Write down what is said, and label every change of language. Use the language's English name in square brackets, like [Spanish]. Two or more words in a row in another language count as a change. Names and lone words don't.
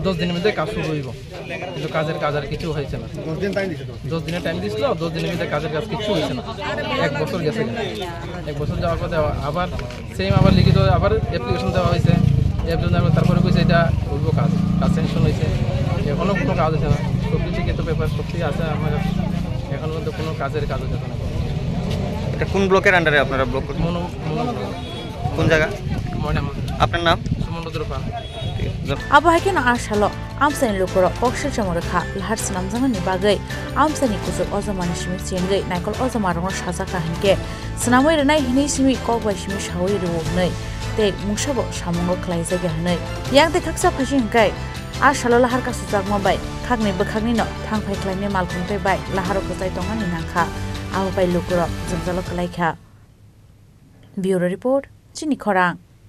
[Bangla] 10 দিনের মধ্যে কাজ শুরু হইব কিন্তু কাজ আর কিছু হয়েছে না 10 দিনের টাইম দিছিল 10 দিনের মধ্যে কাজ কিছু হয়েছে না 1 বছর গেছে 1 বছর যাওয়ার পর আবার সেম আবার লিখিত আবার অ্যাপ্লিকেশন দেওয়া হয়েছে তারপরে কইছে এটা হইব কাজ স্যাংশন হয়েছে এখনো কোনো কাজ হচ্ছে না সবজি লিখিত পেপার সবজি আছে আমার এখন মধ্যে কোনো কাজের কাজ হচ্ছে না এটা কোন ব্লকের আন্ডারে আপনারা ব্লক করছেন কোন জায়গা ময়নামা আপনার নাম সুমন্দ্রপা [Kok Borok] abo haikeno ashalo amsani lukuro kokshil chamorkha lahar snamjangani bagai amsani kusuk ozamani simi chengai naikol ozamarong sajaka hinke snamoi renai hini simi kokbai simi shawai ruwnei te mungshabo samungo khlaijage hanei yangte khaksa phashi hinkai ashalo lahar kasu jagma bai khagni bokhagni no thangphai khlaini malkhungte bai laharo kozai tongani nangkha abo bai lukuro jumjalo khlaikha [English] bureau report [Kok Borok] chini khorang